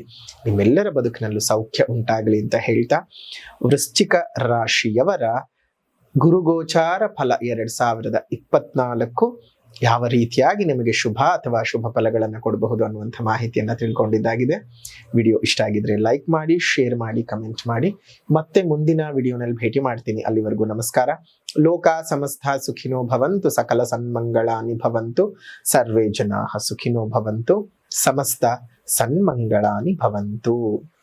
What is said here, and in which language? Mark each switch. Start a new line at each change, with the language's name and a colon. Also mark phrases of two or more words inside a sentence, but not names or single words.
Kannada: ನಿಮ್ಮೆಲ್ಲರ ಬದುಕಿನಲ್ಲೂ ಸೌಖ್ಯ ಉಂಟಾಗಲಿ ಅಂತ ಹೇಳ್ತಾ, ವೃಶ್ಚಿಕ ರಾಶಿಯವರ ಗುರುಗೋಚಾರ ಫಲ 2024 ಯಾವ ರೀತಿಯಾಗಿ ನಿಮಗೆ ಶುಭ ಅಥವಾ ಅಶುಭ ಫಲಗಳನ್ನು ಕೊಡಬಹುದು ಅನ್ನುವಂಥ ಮಾಹಿತಿಯನ್ನ ತಿಳ್ಕೊಂಡಿದ್ದಾಗಿದೆ. ವಿಡಿಯೋ ಇಷ್ಟ ಆಗಿದ್ರೆ ಲೈಕ್ ಮಾಡಿ, ಶೇರ್ ಮಾಡಿ, ಕಮೆಂಟ್ ಮಾಡಿ. ಮತ್ತೆ ಮುಂದಿನ ವಿಡಿಯೋನಲ್ಲಿ ಭೇಟಿ ಮಾಡ್ತೀನಿ. ಅಲ್ಲಿವರೆಗೂ ನಮಸ್ಕಾರ.
Sanskrit: ಲೋಕ ಸಮಸ್ತ ಸುಖಿನೋ ಭವಂತು, ಸಕಲ ಸನ್ಮಂಗಳಾನಿ ಭವಂತು, ಸರ್ವೇ ಜನಾಃ ಸುಖಿನೋ ಭವಂತು, ಸಮಸ್ತ ಸನ್ಮಂಗಳಾನಿ ಭವಂತು.